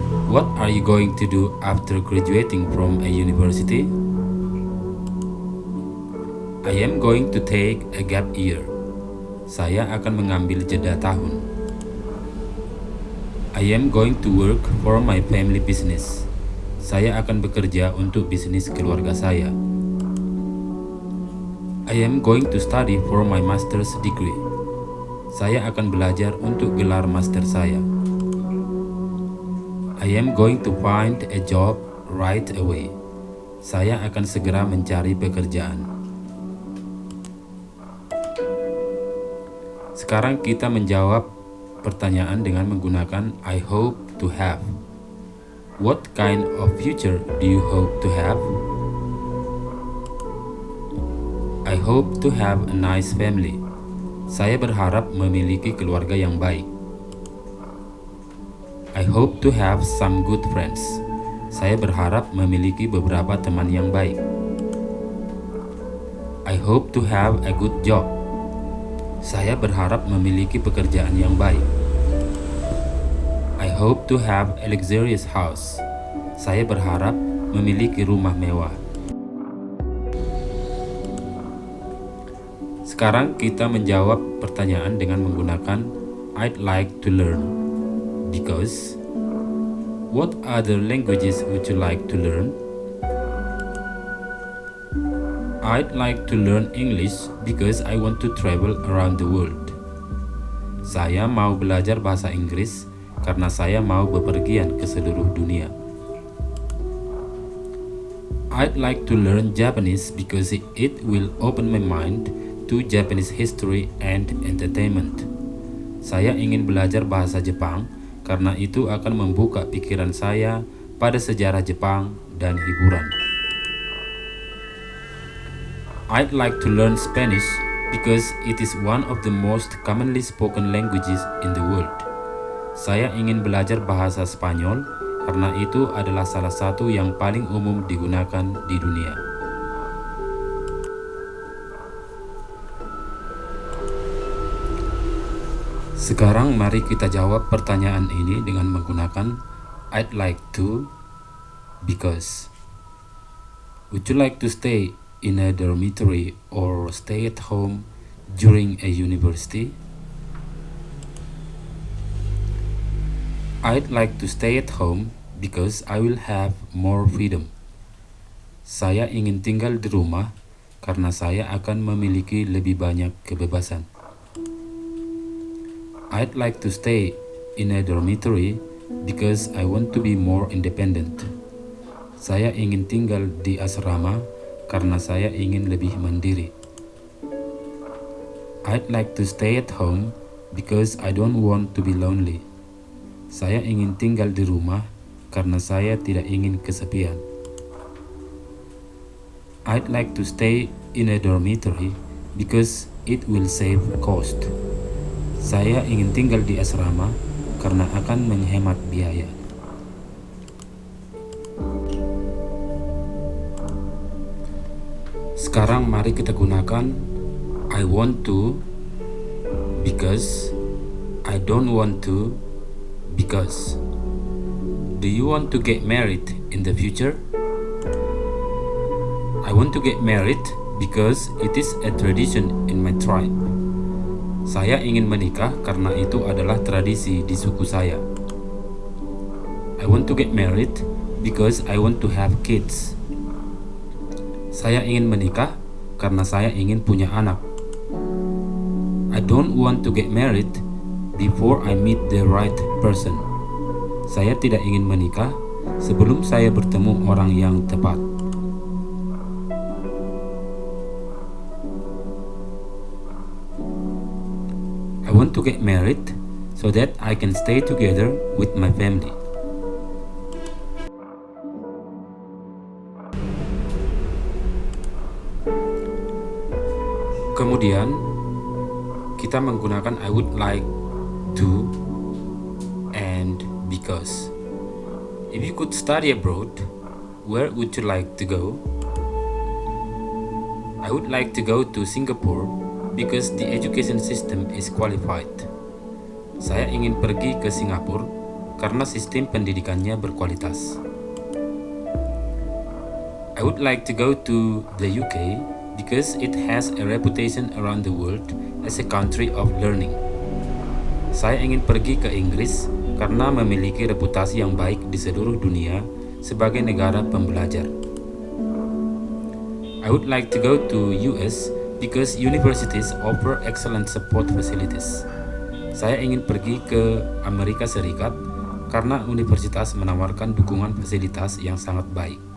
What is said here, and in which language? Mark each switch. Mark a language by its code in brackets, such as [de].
[en] What are you going to do after graduating from a university? I am going to take a gap year. [id] Saya akan mengambil jeda tahun. [en] I am going to work for my family business. [id] Saya akan bekerja untuk bisnis keluarga saya. [en] I am going to study for my master's degree. [id] Saya akan belajar untuk gelar master saya. [en] I am going to find a job right away. [id] Saya akan segera mencari pekerjaan. Sekarang kita menjawab pertanyaan dengan menggunakan [en] I hope to have. What kind of future do you hope to have? I hope to have a nice family. [id] Saya berharap memiliki keluarga yang baik. [en] I hope to have some good friends. [id] Saya berharap memiliki beberapa teman yang baik. [en] I hope to have a good job. [id] Saya berharap memiliki pekerjaan yang baik. [en] I hope to have a luxurious house. [id] Saya berharap memiliki rumah mewah. Sekarang kita menjawab pertanyaan dengan menggunakan [en] I'd like to learn. Because. What other languages would you like to learn? I'd like to learn English because I want to travel around the world. [id] Saya mau belajar bahasa Inggris karena saya mau bepergian ke seluruh dunia. [en] I'd like to learn Japanese because it will open my mind to Japanese history and entertainment. [id] Saya ingin belajar bahasa Jepang karena itu akan membuka pikiran saya pada sejarah Jepang dan hiburan. [en] I'd like to learn Spanish because it is one of the most commonly spoken languages in the world. [id] Saya ingin belajar bahasa Spanyol karena itu adalah salah satu yang paling umum digunakan di dunia. Sekarang mari kita jawab pertanyaan ini dengan menggunakan [en] I'd like to because. Would you like to stay in a dormitory or stay at home during a university? I'd like to stay at home because I will have more freedom. [id] Saya ingin tinggal di rumah karena saya akan memiliki lebih banyak kebebasan. [en] I'd like to stay in a dormitory because I want to be more independent. [id] Saya ingin tinggal di asrama karena saya ingin lebih mandiri. [en] I'd like to stay at home because I don't want to be lonely. [id] Saya ingin tinggal di rumah karena saya tidak ingin kesepian. [en] I'd like to stay in a dormitory because it will save cost. [id] Saya ingin tinggal di asrama karena akan menghemat biaya. Sekarang mari kita gunakan [en] I want to because, [id] I don't want to because. [en] Do you want to get married in the future? I want to get married because it is a tradition in my tribe. [id] Saya ingin menikah karena itu adalah tradisi di suku saya. [en] I want to get married because I want to have kids. [id] Saya ingin menikah karena saya ingin punya anak. [en] I don't want to get married before I meet the right person. [id] Saya tidak ingin menikah sebelum saya bertemu orang yang tepat. [en] I want to get married so that I can stay together with my family. [id] Kemudian kita menggunakan [en] I would like to and because. If you could study abroad, where would you like to go? I would like to go to Singapore because the education system is qualified. [id] Saya ingin pergi ke Singapura karena sistem pendidikannya berkualitas. [en] I would like to go to the UK because it has a reputation around the world as a country of learning. [id] Saya ingin pergi ke Inggris karena memiliki reputasi yang baik di seluruh dunia sebagai negara pembelajar. [en] I would like to go to US because universities offer excellent support facilities. [id] Saya ingin pergi ke Amerika Serikat karena universitas menawarkan dukungan fasilitas yang sangat baik.